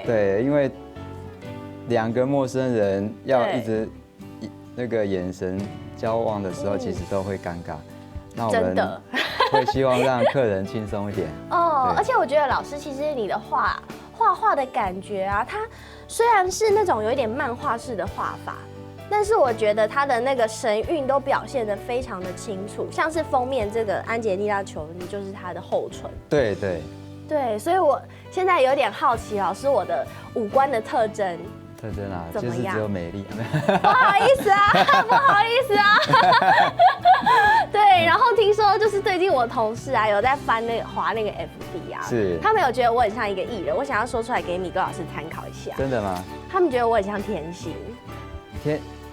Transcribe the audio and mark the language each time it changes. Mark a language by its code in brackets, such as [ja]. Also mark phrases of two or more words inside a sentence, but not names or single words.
[zh] 對，因為兩個陌生人要一直那個眼神交往的時候，其實都會尷尬。那我們會希望讓客人輕鬆一點。哦，而且我覺得老師其實你的畫的感覺啊，它雖然是那種有一點漫畫式的畫法，但是我覺得它的那個神韻都表現得非常的清楚，像是封面這個安潔莉娜·裘妮就是她的後唇。對對對，所以我現在有點好奇，老師我的五官的特徵。特徵啊，就是只有美麗。不好意思啊，不好意思啊。對，然後聽說就是最近我同事啊有在翻那個滑那個 FB 啊，是，他們有覺得我很像一個藝人，我想要說出來給米豆老師參考一下。真的嗎？他們覺得我很像天心。